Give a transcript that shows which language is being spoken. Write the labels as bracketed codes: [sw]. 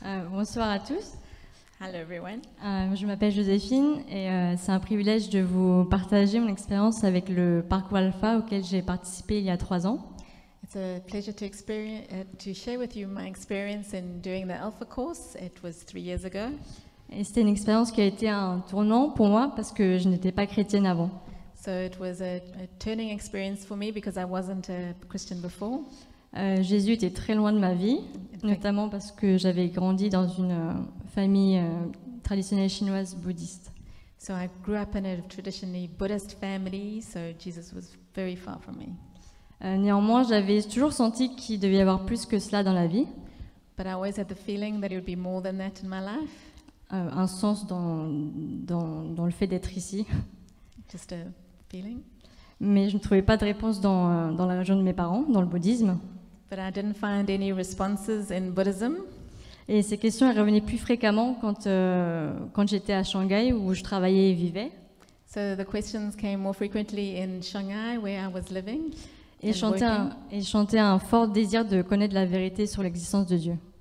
[fr] Bonsoir à tous. [en] Hello everyone. [fr] Je m'appelle Joséphine et c'est un privilège de vous partager mon expérience avec le parcours Alpha auquel j'ai participé il y a 3 ans. [en] It's a pleasure to share with you my experience in doing the Alpha course. It was 3 years ago. [fr] Et c'était une expérience qui a été un tournant pour moi parce que je n'étais pas chrétienne avant. [en] So it was a turning experience for me because I wasn't a Christian before. [fr] Jésus était très loin de ma vie, notamment parce que j'avais grandi dans une famille traditionnelle chinoise bouddhiste. [en] So I grew up in a traditionally Buddhist family, so Jesus was very far from me. [fr] Néanmoins, j'avais toujours senti qu'il devait y avoir plus que cela dans la vie. [en] But I always had the feeling that it would be more than that in my life. [fr] Un sens dans le fait d'être ici. [en] Just a feeling. [fr] Mais je ne trouvais pas de réponse dans la religion de mes parents, dans le bouddhisme. [en] But I didn't find any responses in Buddhism. [fr] Et ces questions elles revenaient plus fréquemment quand j'étais à Shanghai où je travaillais et vivais. [en] So the questions came more frequently in Shanghai where I was living. [fr] Et je sentais un fort désir de connaître la vérité sur l'existence de Dieu.